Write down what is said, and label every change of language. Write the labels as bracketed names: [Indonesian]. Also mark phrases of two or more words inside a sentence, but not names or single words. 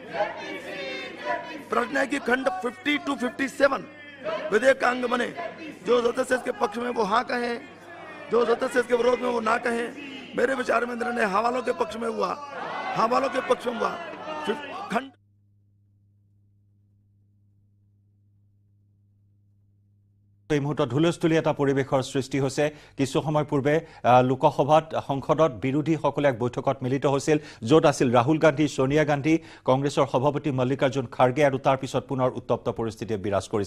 [Hindi] प्रश्न है कि खंड 50 to 57 विधेयक का अंग बने। जो सदस्य इसके पक्ष में वो हाँ कहें, जो सदस्य इसके विरोध में वो ना कहें। मेरे विचार में निर्णय हवालों के पक्ष में हुआ, खंड [Assamese] এই মুহূৰ্তত হুলস্থুলী এটা পৰিৱেশৰ সৃষ্টি হৈছে। কিছু সময় পূৰ্বে লোকসভাত সংসদত বিৰোধীসকলে এক বৈঠকত মিলিত হৈছিল, য'ত আছিল ৰাহুল গান্ধী, সোনিয়া গান্ধী, কংগ্ৰেছৰ সভাপতি মল্লিকাৰ্জুন খাৰ্গে, আৰু তাৰ পিছত পুনৰ উত্তপ্ত পৰিস্থিতিয়ে বিৰাজ কৰিছে।